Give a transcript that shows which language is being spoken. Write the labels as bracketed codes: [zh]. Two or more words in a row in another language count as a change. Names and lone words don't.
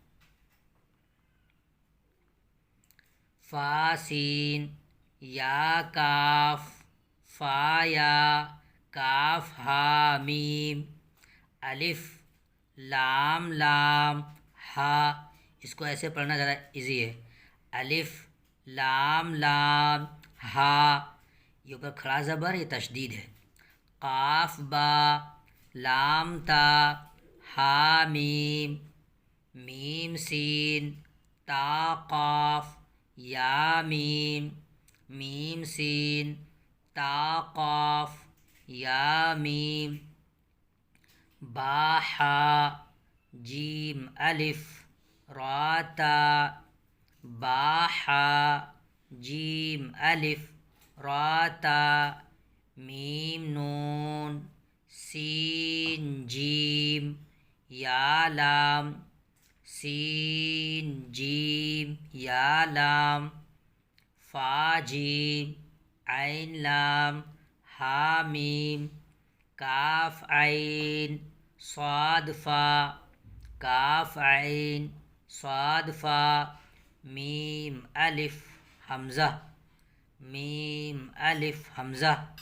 [ur] فا سین یا کاف فا یا کاف ہا میم الف لام لام ہا. اس کو ایسے پڑھنا ذرا ایزی ہے. الف لام لام ہا، یہ اوپر کھڑا زبر یہ تشدید ہے. قاف با لام تا ہا میم میم سین تا قاف یا میم میم سین تا قاف یا میم با ہا جیم الف را تا با ہا جیم الف را تا میم نون سین جیم یا لام سین جیم یا لام فا جیم عین لام ہا میم کاف عین صاد فا کاف عین صاد فا میم الف حمزہ میم الف حمزہ.